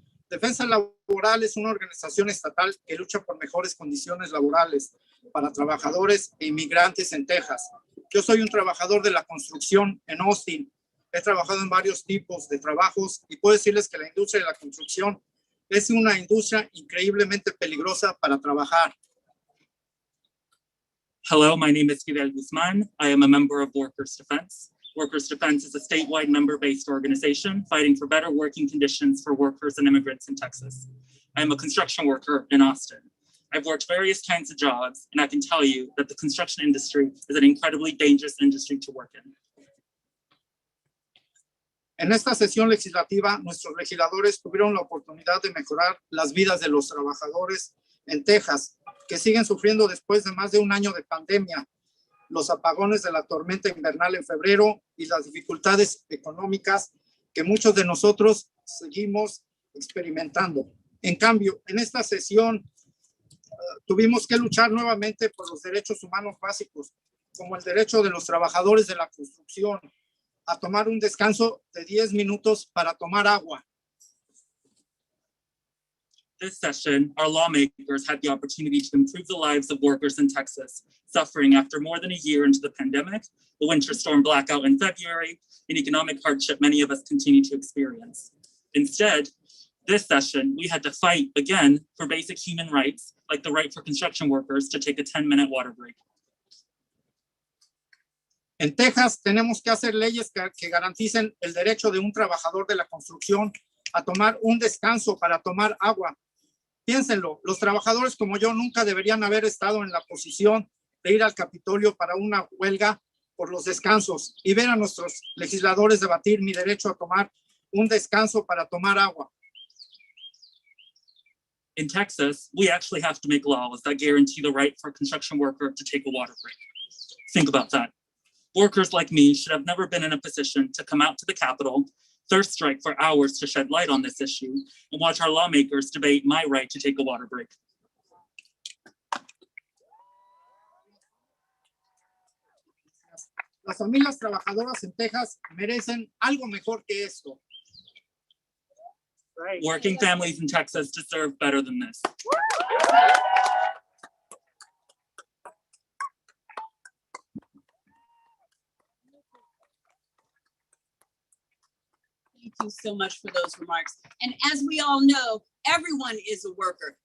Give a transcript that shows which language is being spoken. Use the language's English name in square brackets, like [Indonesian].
[Spanish] Defensa Laboral es una organización estatal que lucha por mejores condiciones laborales para trabajadores e inmigrantes en Texas. Yo soy un trabajador de la construcción en Austin. He trabajado en varios tipos de trabajos y puedo decirles que la industria de la construcción es una industria increíblemente peligrosa para trabajar. [English] Hello, my name is Fidel Guzman. I am a member of Workers' Defense. Workers' Defense is a statewide member-based organization fighting for better working conditions for workers and immigrants in Texas. I'm a construction worker in Austin. I've worked various kinds of jobs, and I can tell you that the construction industry is an incredibly dangerous industry to work in. [Spanish] En esta sesión legislativa, nuestros legisladores tuvieron la oportunidad de mejorar las vidas de los trabajadores en Texas, que siguen sufriendo después de más de un año de pandemia, los apagones de la tormenta invernal en febrero y las dificultades económicas que muchos de nosotros seguimos experimentando. En cambio, en esta sesión tuvimos que luchar nuevamente por los derechos humanos básicos, como el derecho de los trabajadores de la construcción a tomar un descanso de 10 minutos para tomar agua. [English] This session, our lawmakers had the opportunity to improve the lives of workers in Texas, suffering after more than a year into the pandemic, the winter storm blackout in February, and economic hardship many of us continue to experience. Instead, this session, we had to fight again for basic human rights, like the right for construction workers to take a 10-minute water break. [Spanish] En Texas tenemos que hacer leyes que garanticen el derecho de un trabajador de la construcción a tomar un descanso para tomar agua. Piénsenlo, los trabajadores como yo nunca deberían haber estado en la posición de ir al Capitolio para una huelga por los descansos y ver a nuestros legisladores debatir mi derecho a tomar un descanso para tomar agua. [English] In Texas, we actually have to make laws that guarantee the right for a construction worker to take a water break. Think about that. Workers like me should have never been in a position to come out to the Capitol, thirst strike for hours to shed light on this issue, and watch our lawmakers debate my right to take a water break. [Spanish] Las familias trabajadoras en Texas merecen algo mejor que esto. [English] Working families in Texas deserve better than this. Thank you so much for those remarks. And as we all know, everyone is a worker.